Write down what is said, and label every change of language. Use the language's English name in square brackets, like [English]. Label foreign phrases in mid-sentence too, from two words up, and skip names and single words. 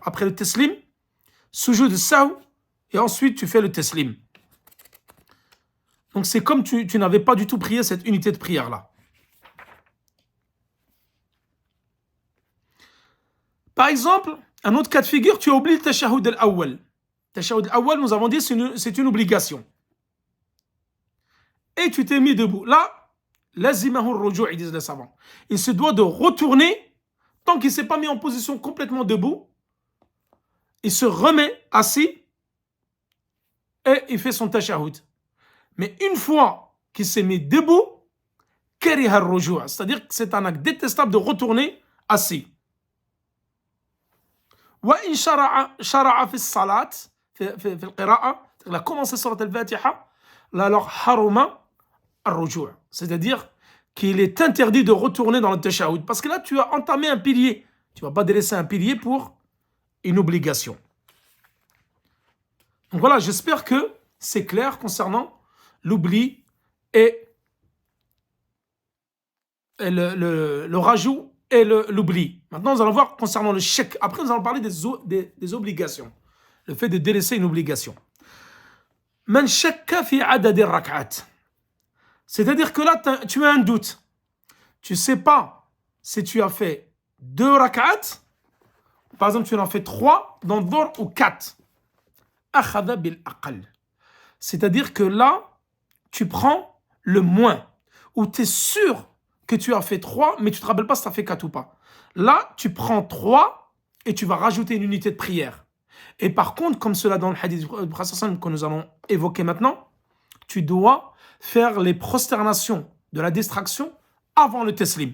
[French] Après le teslim, sujoud de saw, et ensuite tu fais le teslim. Donc c'est comme tu n'avais pas du tout prié cette unité de prière-là. Par exemple, un autre cas de figure, tu as oublié le [Arabic] التشهد الأول. التشهد الأول, [French] nous avons dit, c'est une obligation. Et tu t'es mis debout. Là, [Arabic] لزمه الرجوع', [French] ils disent les savants. Il se doit de retourner, tant qu'il ne s'est pas mis en position complètement debout, il se remet assis et il fait son tashahhud. Mais une fois qu'il s'est mis debout, [Arabic] كره الرجوع', [French] c'est-à-dire que c'est un acte détestable de retourner assis. [Arabic] وإن شرع في الصلاة في القراءة, [French] il a commencé sur al-Fatiha, là alors [Arabic] حرم الرجوع', [French] c'est-à-dire qu'il est interdit de retourner dans le tashahhud parce que là tu as entamé un pilier, tu vas pas délaisser un pilier pour une obligation. Donc voilà, j'espère que c'est clair concernant l'oubli et le rajout et l'oubli. Maintenant, nous allons voir concernant le chèque. Après, nous allons parler des obligations. le fait de délaisser une obligation. [Arabic] من شك في عدد ركعات. [French] C'est-à-dire que là, tu as un doute. Tu ne sais pas si tu as fait 2 rak'at, par exemple, tu en as fait 3 dans Dhuhr ou 4. [Arabic] أخذ بالأقل. [French] C'est-à-dire que là, tu prends le moins, ou tu es sûr que tu as fait 3, mais tu ne te rappelles pas si tu as fait 4 ou pas. Là, tu prends 3 et tu vas rajouter une unité de prière. Et par contre, comme cela dans le hadith du prophète que nous allons évoquer maintenant, tu dois faire les prosternations de la distraction avant le teslim.